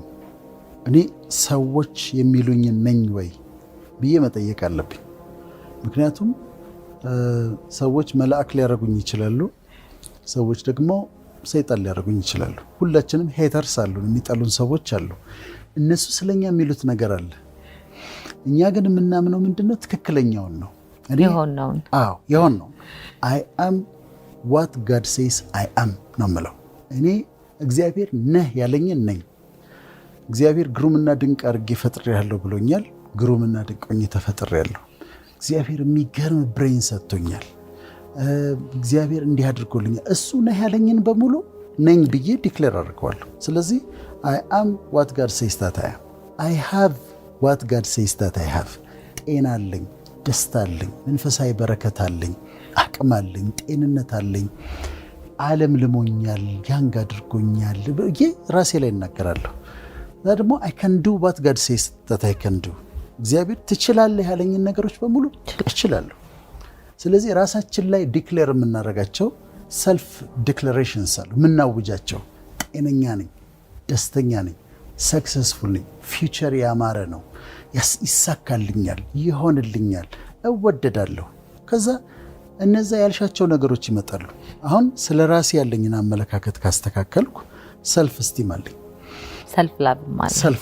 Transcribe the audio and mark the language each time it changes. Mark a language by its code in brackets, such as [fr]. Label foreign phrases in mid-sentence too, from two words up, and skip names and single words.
[am] እኔ ሰዎች የሚሉኝ ነኝ ወይ ብዬ መጠየቅ አለብኝ። ምክንያቱም ሰዎች መልአክ ሊያደርጉኝ ይችላሉ፣ ሰዎች ደግሞ ሰይጣን ሊያደርጉኝ ይችላሉ። ሁላችንም ሄተርስ አሉን፣ የሚጠሉን ሰዎች አሉ። እነሱ ስለኛ የሚሉት ነገር አለ። እኛ ግን የምናምነው ምንድነው? ትክክለኛውን ነው። የሆን ነው [en] I am what God says I am [am] ነው የምለው። እኔ እግዚአብሔር ነህ ያለኝን ነኝ። እግዚአብሔር ግሩምና ድንቅ አድርጌ ፈጥሬያለሁ ብሎኛል። ግሩምና ድንቅ ሆኜ ተፈጥሬያለሁ። እግዚአብሔር የሚገርም ብሬን ሰጥቶኛል። እግዚአብሔር እንዲህ አድርጎልኛል። እሱ ነህ ያለኝን በሙሉ ነኝ ብዬ ዲክሌር አድርገዋለሁ። ስለዚህ [en] I am what God says that I am. I have what God says that I have. [am] ጤና አለኝ፣ ደስታ አለኝ፣ መንፈሳዊ በረከት አለኝ፣ አቅም አለኝ፣ ጤንነት አለኝ። ዓለም ልሞኛል፣ ያንግ አድርጎኛል ብዬ ራሴ ላይ እናገራለሁ። እና ደግሞ [en] I can do what God says that I can do. [am] እግዚአብሔር ትችላለህ ያለኝን ነገሮች በሙሉ እችላለሁ። ስለዚህ ራሳችን ላይ ዲክሌር የምናደርጋቸው [en] self declarations [am] አሉ፣ የምናውጃቸው። ጤነኛ ነኝ፣ ደስተኛ ነኝ፣ ሰክሰስፉል ነኝ፣ ፊውቸር ያማረ ነው፣ ይሳካልኛል፣ ይሆንልኛል፣ እወደዳለሁ። ከዛ እነዛ ያልሻቸው ነገሮች ይመጣሉ። አሁን ስለ ራሴ ያለኝን አመለካከት ካስተካከልኩ [en] self esteem [am] አለኝ፣ ሰልፍ